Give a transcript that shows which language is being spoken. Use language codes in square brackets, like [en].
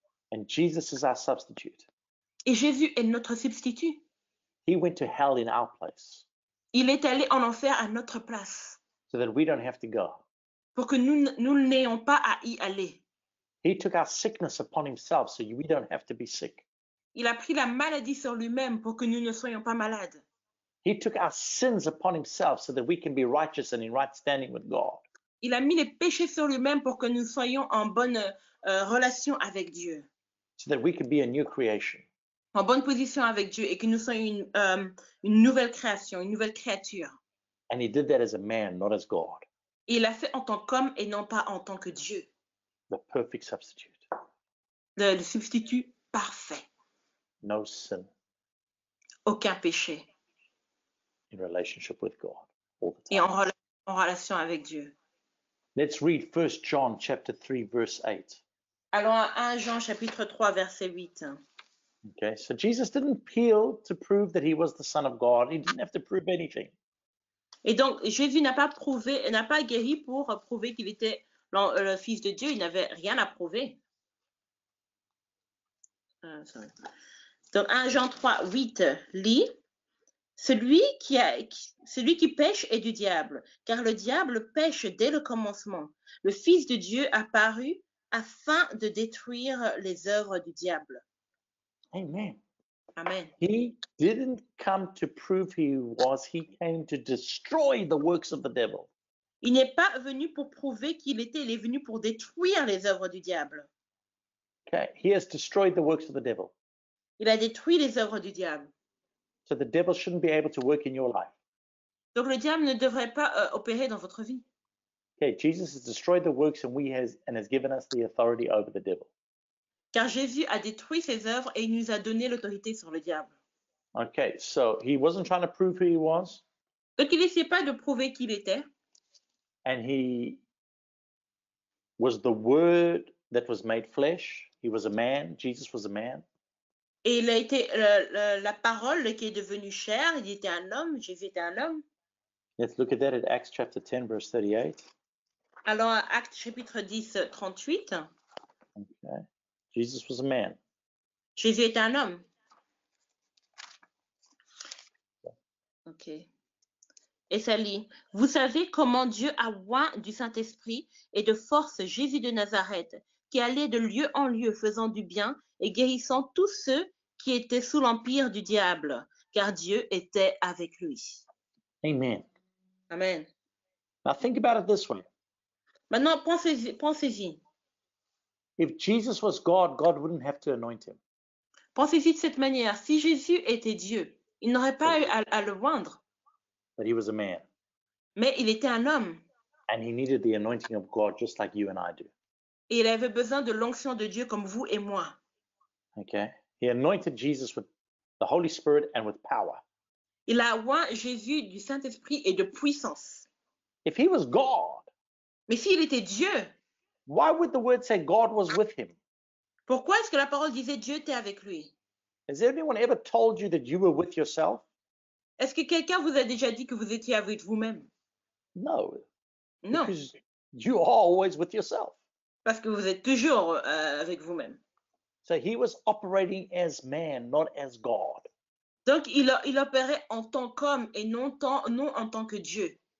[en] And Jesus is our substitute. [fr] Et Jésus est notre substitut. [en] He went to hell in our place. [fr] Il est allé en enfer à notre place. [en] So that we don't have to go. [fr] Pour que nous n'ayons pas à y aller. [en] He took our sickness upon himself so we don't have to be sick. [fr] Il a pris la maladie sur lui-même pour que nous ne soyons pas malades. [en] He took our sins upon himself so that we can be righteous and in right standing with God. [fr] Il a mis les péchés sur lui-même pour que nous soyons en bonne relation avec Dieu. [en] So that we can be a new creation. [fr] En bonne position avec Dieu et que nous soyons une nouvelle création, une nouvelle créature. [en] And he did that as a man, not as God, [fr] Et il l'a fait en tant qu'homme et non pas en tant que Dieu. [en] the perfect substitute. [fr] Le substitut parfait. [en] No sin [fr] Aucun péché. [en] in relationship with God all the [fr] Et [en] time. [fr] en relation avec Dieu. [en] Let's read 1 John chapter 3, verse 8. [fr] Allons à 1 Jean chapitre 3 verset 8. [en] Okay, so Jesus didn't heal to prove that he was the Son of God. He didn't have to prove anything. [fr] Et donc Jésus n'a pas guéri pour prouver qu'il était le Fils de Dieu. Il n'avait rien à prouver. Donc 1 Jean 3, 8 lit, celui qui pêche est du diable, car le diable pêche dès le commencement. Le Fils de Dieu apparut afin de détruire les œuvres du diable. [en] Amen. [fr] Amen. [en] He didn't come to prove he came to destroy the works of the devil. [fr] Il n'est pas venu pour prouver qu'il était, il est venu pour détruire les œuvres du diable. [en] Okay, he has destroyed the works of the devil. [fr] Il a détruit les œuvres du diable. [en] So the devil shouldn't be able to work in your life. [fr] Donc le diable ne devrait pas opérer dans votre vie. [en] Okay, Jesus has destroyed the works and has given us the authority over the devil. [fr] Car Jésus a détruit ses œuvres et il nous a donné l'autorité sur le diable. [en] Okay, so he wasn't trying to prove who he was, [fr] Donc il n'essayait pas de prouver qui il était. [en] and he was the Word that was made flesh. He was a man. Jesus was a man. [fr] Et il a été la parole qui est devenue chair. Il était un homme. Jésus était un homme. [en] Let's look at that at Acts chapter 10, verse 38. [fr] Alors, Actes chapitre 10, 38. [en] Okay. Jesus was a man. [fr] Jésus était un homme. Ok. Et ça lit, vous savez comment Dieu a oint du Saint-Esprit et de force Jésus de Nazareth, qui allait de lieu en lieu faisant du bien et guérissant tous ceux qui étaient sous l'empire du diable, car Dieu était avec lui. [en] Amen. [fr] Amen. [en] Now think about it this way. [fr] Maintenant, pensez-y. [en] If Jesus was God, God wouldn't have to anoint him. [fr] Pensez-y de cette manière. Si Jésus était Dieu, il n'aurait pas eu à le oindre. [en] But he was a man. [fr] Mais il était un homme. [en] And he needed the anointing of God just like you and I do. [fr] Et il avait besoin de l'onction de Dieu comme vous et moi. [en] Okay? He anointed Jesus with the Holy Spirit and with power. [fr] Il a oint Jésus du Saint-Esprit et de puissance. [en] If he was God, [fr] Mais s'il était Dieu, [en] why would the word say God was with him? [fr] pourquoi est-ce que la parole disait Dieu était avec lui? [en] Has anyone ever told you that you were with yourself? [fr] Est-ce que quelqu'un vous a déjà dit que vous étiez avec vous-même? [en] No. [fr] Non, [en] Because you are always with yourself. [fr] parce que vous êtes toujours avec vous-même. [en] So he was operating as man, not as God. [fr] Donc, il opérait en tant qu'homme et non en tant que Dieu.